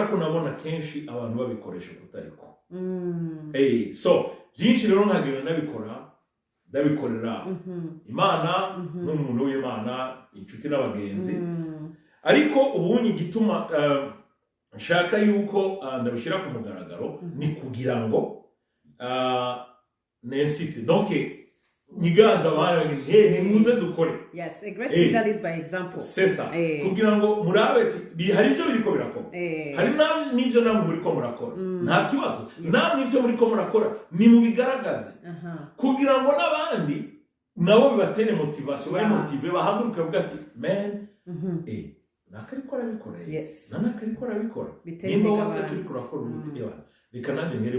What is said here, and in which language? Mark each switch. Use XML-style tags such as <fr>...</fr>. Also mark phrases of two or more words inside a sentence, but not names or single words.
<rn>ko nabona kenshi abantu babikoresha kutariko so byinshi rero nkagira nabikora ndabikorera Imana n'umuntu w'Imana inshuti n'abagenzi ariko ubunyi gituma nshaka yuko ndabishira ku mugaragaro ni kugira ngo nensite donc nigaza abantu ni muze dukore</rn> <en>a great leader lead by example</en> <fr>c'est ça</fr> <rn>kugira ngo murabe hari ibyo biriko birakora hari n'ivyo namwe muriko murakora nta kibazo namwe ivyo muriko murakora ni mu bigaragaze kugira ngo n'abandi nabo bibatere motivation bari motive bahaguruka bavuga ati man nakariko arabikora nakariko arabikora nimba watacu uriko urakora umuti y'abantu reka nanje ngere</rn>